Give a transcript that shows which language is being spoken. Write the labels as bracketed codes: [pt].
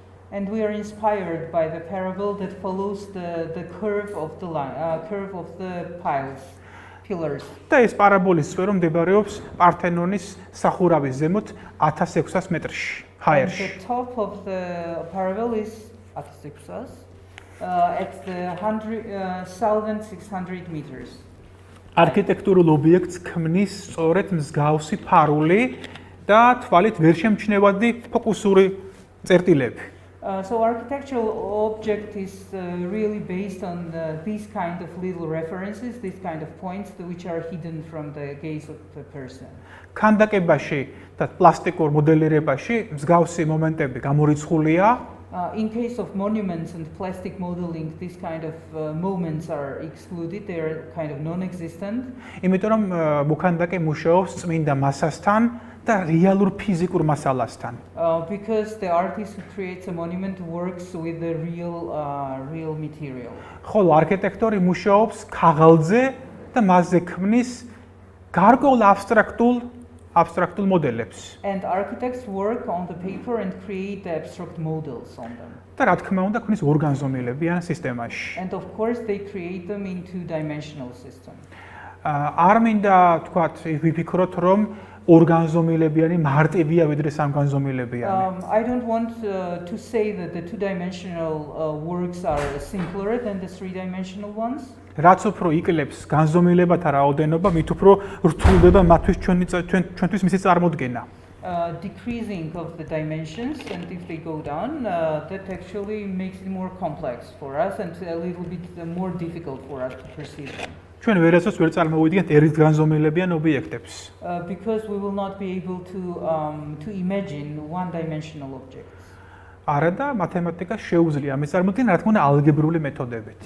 [en] And we are inspired by the parable that follows the curve of the line, curve of the pillars. [ka] და ეს პარაბოლის სფერო მდებარეობს პართენონის სახურავის ზემოთ 1600 მეტრში, ჰაერში. [en] The top of the parable is 1600 at the 1600 meters. [ka] არქიტექტურულ ობიექტს ქმნის სწორედ მსგავსი ფარული და თვალით ვერ შემჩნევადი ფოკუსური წერტილები. [en] So architectural object is really based on these kind of little references, these kind of points which are hidden from the gaze of the person. [ka] ქანდაკებაში და პლასტიკურ მოდელირებაში მსგავსი მომენტები გამორიცხულია. [en] In case of monuments and plastic modeling, these kind of moments are excluded, they are kind of non-existent. [ka] იმიტომ რომ მოქანდაკე მუშაობს წმინდა მასასთან და რეალურ ფიზიკურ მასალასთან. [en] Because the artist who creates a monument works with the real material. [ka] ხოლო არქიტექტორი მუშაობს ქაღალდზე და მასზე ქმნის გარკვეულ აბსტრაქტულ მოდელებს. [en] And architects work on the paper and create the abstract models on them. [ka] და რა თქმა უნდა ქმნის ორგანზომილებიან სისტემაში. [en] And of course they create them in two-dimensional system. [ka] არ მინდა თქვათ ვიფიქროთ რომ ორგანზომილებიანი მარტივია ვიდრე სამგანზომილებიანი. [en] I don't want to say that the two-dimensional works are simpler than the three-dimensional ones. [ka] რაც უფრო იკლებს განზომილებათა რაოდენობა, მით უფრო რთულდება მათთვის ჩვენთვის მისი წარმოდგენა. [en] Decreasing of the dimensions, and if they go down, that actually makes it more complex for us and a little bit more difficult for us to perceive them. [ka] ჩვენ ვერასდროს ვერ წარმოვიდგენთ ერთგანზომილებიან ობიექტებს. [en] Because we will not be able to imagine one-dimensional objects. [ka] არა და მათემატიკა შეუძლია ამის წარმოდგენა, რა თქმა უნდა, ალგებრული მეთოდებით.